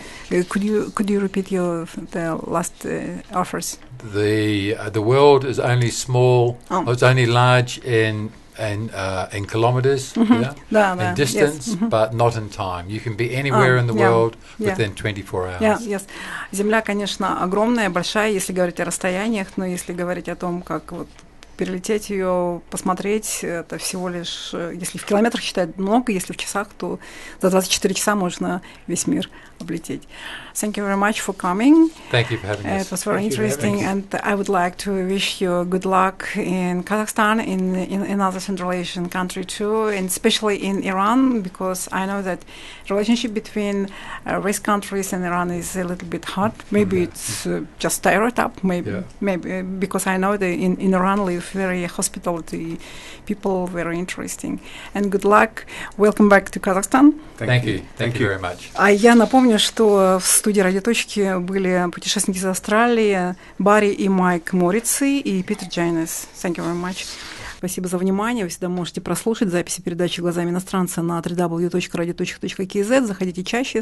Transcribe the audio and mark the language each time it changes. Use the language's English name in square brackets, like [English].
[English] Could you repeat the last offers? The world is only small, it's only large in kilometers, in distance, but not in time. You can be anywhere in the world within 24 hours. Yes. [Russian] Земля, конечно, огромная, большая, если говорить о расстояниях, но если говорить о том, как вот перелететь ее, посмотреть, это всего лишь, если в километрах считать много, если в часах, то за 24 часа можно весь мир облететь. [English] Thank you very much for coming. Thank you for having us. It was very interesting, and I would like to wish you good luck in Kazakhstan, in other Central Asian country too, and especially in Iran, because I know that relationship between these countries and Iran is a little bit hard. Maybe it's just stereotype, maybe because I know that in Iran live very hospitality people, very interesting. And good luck. Welcome back to Kazakhstan. Thank you. Thank you very much. [Russian] А я напомню, что в студии «Радиоточки» были путешественники из Австралии, Барри и Майк Морриц и Питер Джейнес. [English] Thank you very much. [Russian] Спасибо за внимание. Вы всегда можете прослушать записи передачи «Глазами иностранца» на www.radiotочек.kz. Заходите чаще.